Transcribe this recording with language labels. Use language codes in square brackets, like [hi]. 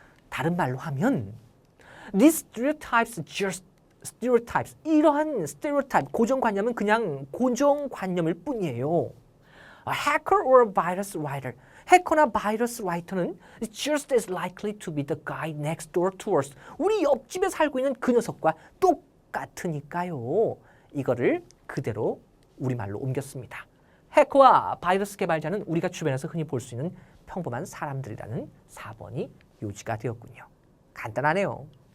[ko] 다른 말로 하면 [en] these stereotypes just stereotypes. [ko] 이러한 stereotype, 고정관념은 그냥 고정관념일 뿐이에요. [en] A hacker or a virus writer. [ko] 해커나 바이러스 라이터는 [en] just as likely to be the guy next door to us. [ko] 우리 옆집에 살고 있는 그 녀석과 똑같으니까요. 이거를 그대로 우리말로 옮겼습니다. 해커와 바이러스 개발자는 우리가 주변에서 흔히 볼 수 있는 평범한 사람들이라는 4번이 요지가 되었군요. 간단하네요.